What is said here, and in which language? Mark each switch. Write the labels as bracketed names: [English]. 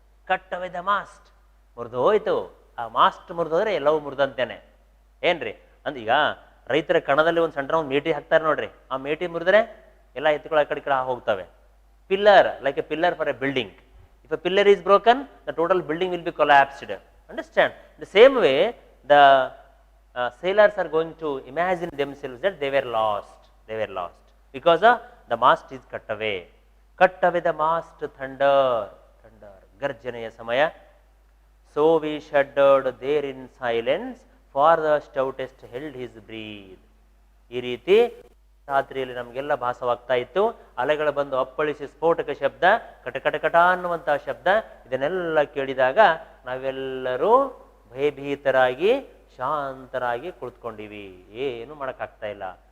[English] cut away the mast, [Kannada] ಮುರಿದೋಯ್ತು. ಆ mast ಮುರಿದೋದ್ರೆ ಎಲ್ಲವೂ ಮುರಿದಂತೇನೆ. ಏನ್ರಿ? ಅಂದ್ ಈಗ ರೈತರ ಕಣದಲ್ಲಿ ಒಂದು ಸಣ್ಣ ಒಂದು ಮೇಟಿ ಹಾಕ್ತಾರೆ ನೋಡ್ರಿ. ಆ ಮೇಟಿ ಮುರಿದ್ರೆ ಎಲ್ಲ ಎತ್ತುಗಳು ಆ ಕಡೆ ಕಡೆ ಹೋಗ್ತವೆ. [English] Pillar, like a pillar for a building. If a pillar is broken, the total building will be collapsed. Understand? The same way the sailors are going to imagine themselves that they were lost because the mast is cut away the mast. thunder [Kannada] garjaneya samaya. [English] So we shuddered there in silence, for the stoutest held his breath. [Kannada] ಈ ರೀತಿ ರಾತ್ರಿಯಲ್ಲಿ ನಮಗೆಲ್ಲ ಭಾಸವಾಗ್ತಾ ಇತ್ತು. ಅಲೆಗಳು ಬಂದು ಅಪ್ಪಳಿಸಿ ಸ್ಫೋಟಕ ಶಬ್ದ, ಕಟ ಕಟ ಕಟ ಅನ್ನುವಂತಹ ಶಬ್ದ. ಇದನ್ನೆಲ್ಲ ಕೇಳಿದಾಗ ನಾವೆಲ್ಲರೂ ಭಯಭೀತರಾಗಿ ಶಾಂತರಾಗಿ ಕುಳಿತುಕೊಂಡಿವಿ, ಏನು ಮಾಡೋಕ್ಕಾಗ್ತಾ ಇಲ್ಲ.